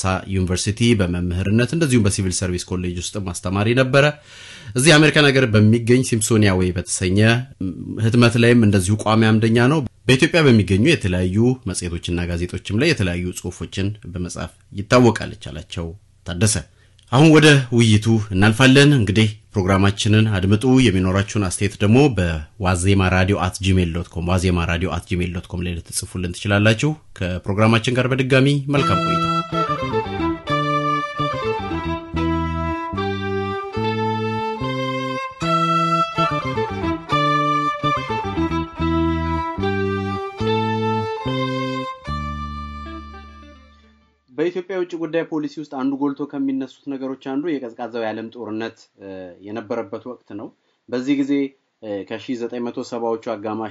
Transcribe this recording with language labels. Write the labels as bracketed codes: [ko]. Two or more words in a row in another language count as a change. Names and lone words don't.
[am] ዩኒቨርሲቲ በመምህርነት እንደዚሁም በሲቪል ሰርቪስ ኮሌጅ ውስጥ ማስተማሪ ነበረ። እዚህ አሜሪካን ሀገር በሚገኝ ሲምፕሶኒያ ዌይ በተሰኘ ህትመት ላይም እንደዚሁ ቋሚ አምደኛ ነው። በኢትዮጵያ በሚገኙ የተለያዩ መጽሔቶችና ጋዜጦችም ላይ የተለያዩ ጽሁፎችን በመጻፍ ይታወቃል ቻላቸው ታደሰ። አሁን ወደ ውይይቱ እናልፋለን። እንግዲህ ፕሮግራማችንን አድምጡ። የሚኖራችሁን አስተያየት ደግሞ በwazemaradio@gmail.com wazemaradio@gmail.com ላይ ልትጽፉልን ትችላላችሁ። ከፕሮግራማችን ጋር በድጋሚ መልካም ቆይታ። በኢትዮጵያ የውጭ ጉዳይ ፖሊሲ ውስጥ አንዱ ጎልቶ ከሚነሱት ነገሮች አንዱ የቀዝቃዛው የዓለም ጦርነት የነበረበት ወቅት ነው። በዚህ ጊዜ ከ1970ዎቹ አጋማሽ